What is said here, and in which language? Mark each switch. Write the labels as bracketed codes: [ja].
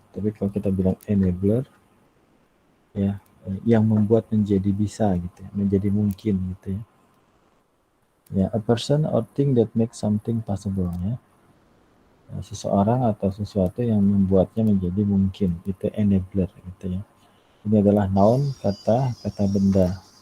[id] Tapi kalau kita bilang enabler ya, yang membuat menjadi bisa gitu ya, menjadi mungkin gitu ya. [en] Ya, a person or thing that makes something possible ya. [id] Seseorang atau sesuatu yang membuatnya menjadi mungkin, itu enabler gitu ya. Ini adalah noun, kata benda.